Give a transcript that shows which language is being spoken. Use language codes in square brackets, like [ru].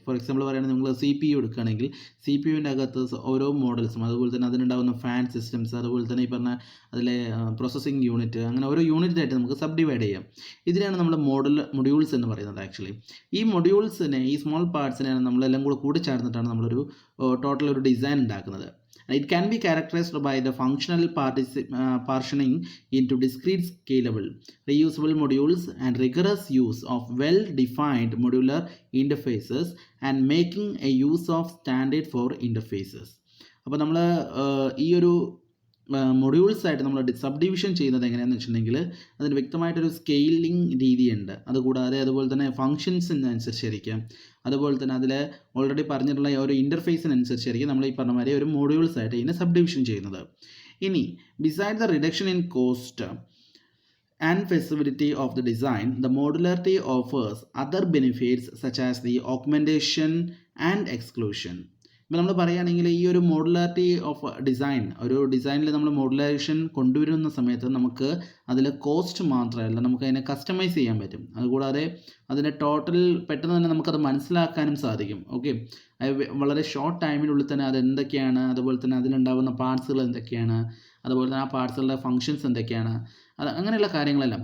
[ml] For example പറയുകയാണെങ്കിൽ നിങ്ങൾ CPU എടുക്കുകയാണെങ്കിൽ CPUവിൻ്റെ അകത്ത് ഓരോ മോഡൽസും, അതുപോലെ തന്നെ അതിനുണ്ടാകുന്ന ഫാൻ സിസ്റ്റംസ്, അതുപോലെ തന്നെ ഈ പറഞ്ഞ അതിലെ പ്രോസസ്സിംഗ് യൂണിറ്റ്, അങ്ങനെ ഓരോ യൂണിറ്റായിട്ട് നമുക്ക് സബ് ഡിവൈഡ് ചെയ്യാം. ഇതിനെയാണ് നമ്മൾ മൊഡ്യൂൾസ് എന്ന് പറയുന്നത്. ആക്ച്വലി ഈ മൊഡ്യൂൾസിനെ, ഈ സ്മോൾ പാർട്സിനെയാണ് നമ്മളെല്ലാം കൂടി ചേർന്നിട്ടാണ് നമ്മളൊരു ടോട്ടൽ ഒരു ഡിസൈൻ ഉണ്ടാക്കുന്നത്. [en] It can be characterized by the functional partitioning into discrete, scalable, reusable modules and rigorous use of well-defined modular interfaces and making a use of standard for interfaces. [ml] അപ്പോൾ നമ്മൾ ഈ ഒരു മൊഡ്യൂൾസ് ആയിട്ട് നമ്മൾ sub division ചെയ്യുന്നത് എങ്ങനെയാണെന്ന് വെച്ചിട്ടുണ്ടെങ്കിൽ അതിന് വ്യക്തമായിട്ടൊരു സ്കെയിലിംഗ് രീതിയുണ്ട്. അതുപോലെ തന്നെ ഫങ്ഷൻസിനനുസരിച്ചായിരിക്കും, അതുപോലെ തന്നെ അതിൽ ഓൾറെഡി പറഞ്ഞിട്ടുള്ള ഒരു ഇൻ്റർഫേസിനനുസരിച്ചായിരിക്കും നമ്മൾ ഈ പറഞ്ഞ മാതിരി ഒരു മൊഡ്യൂൾസ് ആയിട്ട് ഇതിനെ സബ് ഡിവിഷൻ ചെയ്യുന്നത്. [en] ഇനി beside the reduction in cost and feasibility of the design, the modularity offers other benefits such as the augmentation and exclusion. [ml] ഇപ്പോൾ നമ്മൾ പറയുകയാണെങ്കിൽ ഈ ഒരു മോഡുലാരിറ്റി ഓഫ് ഡിസൈൻ, ഒരു ഡിസൈനിൽ നമ്മൾ മോഡുലൈസേഷൻ കൊണ്ടുവരുന്ന സമയത്ത് നമുക്ക് അതിൽ കോസ്റ്റ് മാത്രമല്ല, നമുക്ക് അതിനെ കസ്റ്റമൈസ് ചെയ്യാൻ പറ്റും. അതുകൂടാതെ അതിൻ്റെ ടോട്ടൽ പെട്ടെന്ന് തന്നെ നമുക്കത് മനസ്സിലാക്കാനും സാധിക്കും. ഓക്കെ, വളരെ ഷോർട്ട് ടൈമിനുള്ളിൽ തന്നെ അത് എന്തൊക്കെയാണ്, അതുപോലെ തന്നെ അതിലുണ്ടാകുന്ന പാർട്സുകൾ എന്തൊക്കെയാണ്, അതുപോലെ തന്നെ ആ പാർട്സുകളുടെ ഫങ്ഷൻസ് എന്തൊക്കെയാണ്, അങ്ങനെയുള്ള കാര്യങ്ങളെല്ലാം.